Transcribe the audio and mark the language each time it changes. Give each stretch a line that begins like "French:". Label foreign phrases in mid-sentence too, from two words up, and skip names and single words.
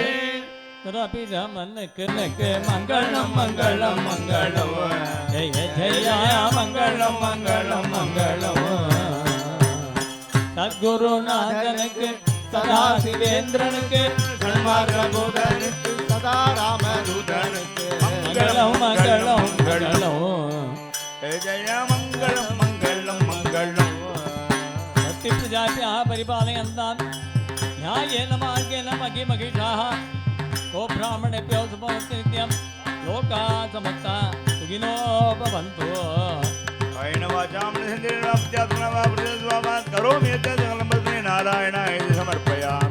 Tamil: ரபி ரமனுக்கு மங்களம் மங்களம் மங்களம் ஜெய ஜெய மங்களம் மங்களம் மங்களம் சத்குருநாதனுக்கு சதா சிவேந்திரனுக்கு சன்மார்க்கபூதனுக்கு சதா ராமதூதனுக்கு மங்களம் மங்களம் மங்களம் ஜெய மங்களம் மங்களம் மங்களம்
Sanskrit: भक्ति प्रजाभ्यः परिपालयन्ताम् न्यायेन मार्गेण महीमहिषाः को ब्राह्मणेभ्यो शुभमस्तु नित्यं लोकाः समस्ताः सुखिनो भवन्तु करोमि नारायणाय समर्पयामि